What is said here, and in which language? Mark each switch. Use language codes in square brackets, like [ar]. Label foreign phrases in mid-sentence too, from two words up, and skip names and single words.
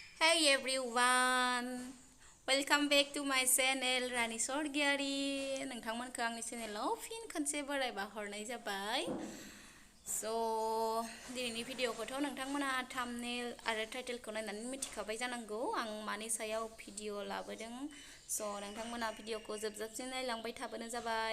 [en] Hey everyone, welcome back to my channel Rani Sorgiari. [brx] नोंथांमोनखौ आंनि चेनेलाव फिन खनसे बरायबा हरनाय जाबाय. [en] So [brx] दिनैनि भिडिअखौथ' नोंथांमोना थाम्बनेल आरो टाइटेलखौ नायनानै मिथिखाबाय जानांगौ आं मानि सायाव भिडिअ लाबोदों. So नोंथांमोना भिडिअखौ जोबजासिम नायलांबाय थाबानो जाबाय.